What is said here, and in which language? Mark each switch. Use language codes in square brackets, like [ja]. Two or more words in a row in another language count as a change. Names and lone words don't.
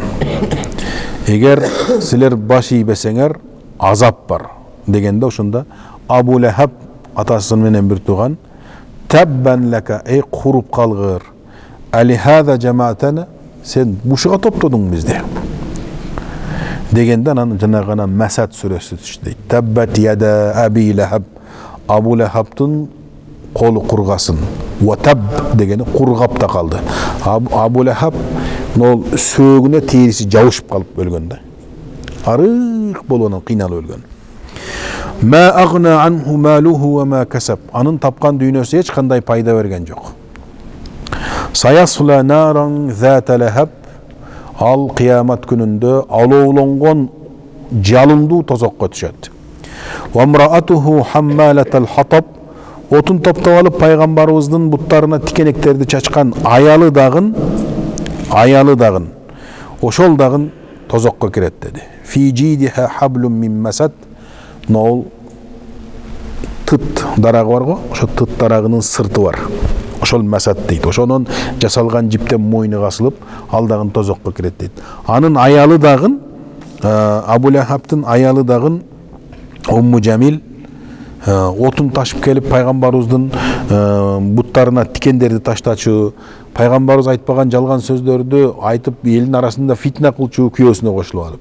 [ky] Эгер силер баш ийбесеңер азап бар дегенде ошондо Абу Лахаб атасы менен бир тууган [ar] تبا لك [ky] эй куруп калгыр. [ar] ألهذا جمعتنا [ky] сен бушуга топтодуң бизди дегенде анан жанагы Масад сүрөсү түштү. [ar] تبت يدا أبي لهب. [ky] Абу Лахабтын колу кургасын. [ar] وتب [ky] дегени кургап да калды. Абу Лахаб ол сөөгүнө териси жабышып калып өлгөн да. Арык болгонун кыйналып өлгөн. [ar] ما أغنى عنه ماله وما كسب. [ky] Анын тапкан дүйнөсү эч кандай пайда берген жок. [ar] سيصلى نارا ذات لهب. [ky] Ал кыямат күнүндө алоолонгон жалындуу тозокко түшөт. [ar] وامرأته حمالة الحطب. [ky] отун топтоп алып пайгамбарыбыздын буттарына тикенектерди чачкан аялы дагын ошол дагын тозокко кирет деди. [ar] في جيدها حبل من مسد, [ky] нол тыт дарагы бар го, ошо тыт дарагынын сырты бар. Ошол масад дейт. Ошонун жасалган жиптен мойны касылып, ал дагын тозокко кирет дейт. Анын аялы дагын, Абу Лахабтын аялы дагын Умму Жамил отун ташып келип пайгамбарыбыздын буттарына тикендерди таштачу, пайгамбарыбыз айтпаган жалган сөздөрдү айтып элдин арасында фитна кылчу күйөөсүнө кошулуп алып.